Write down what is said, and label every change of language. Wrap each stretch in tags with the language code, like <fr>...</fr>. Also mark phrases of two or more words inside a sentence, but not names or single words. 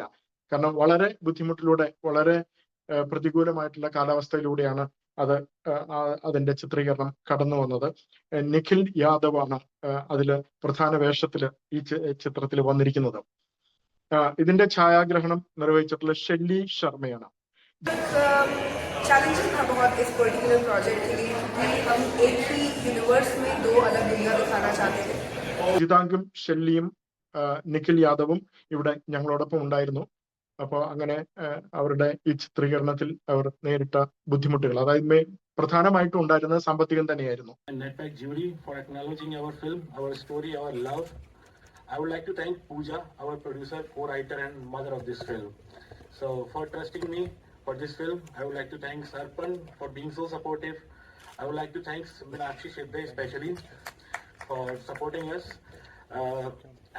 <ml>കാരണം വളരെ ബുദ്ധിമുട്ടിലൂടെ, വളരെ പ്രതികൂലമായിട്ടുള്ള കാലാവസ്ഥയിലൂടെയാണ് അതിന്റെ ചിത്രീകരണം കടന്നു വന്നത്. നിഖിൽ യാദവ് ആണ് അതില് പ്രധാന വേഷത്തില് ഈ ചിത്രത്തിൽ വന്നിരിക്കുന്നത്. ഇതിന്റെ ഛായാഗ്രഹണം നിർവഹിച്ചിട്ടുള്ള ഷെല്ലി ശർമ്മയാണ്.</ml> <hi>चैलेंजेस था बहुत इस</hi> <en>particular project</en> <hi>के लिए क्योंकि हम एक ही यूनिवर्स में 2 अलग दुनिया दिखाना चाहते थे.</hi> <ml>ജിതാങ്കും ഷെല്ലിയും നിഖിൽ യാദവും ഇവിടെ ഞങ്ങളോടൊപ്പം ഉണ്ടായിരുന്നു. അപ്പോൾ അങ്ങനെ അവരുടെ ഈ ചിത്രീകരണത്തിൽ അവർ നേരിട്ട ബുദ്ധിമുട്ടുകൾ, അതായത് പ്രധാനമായിട്ടും ഉണ്ടായിരുന്നത് സാമ്പത്തികം തന്നെയായിരുന്നു.</ml> <en>I would like to thank Pooja, our producer, co-writer and mother of this film. So for trusting me for this film, I would like to thank Sarpan for being so supportive. I would like to thank Meenakshi Shibde especially for supporting us.</en>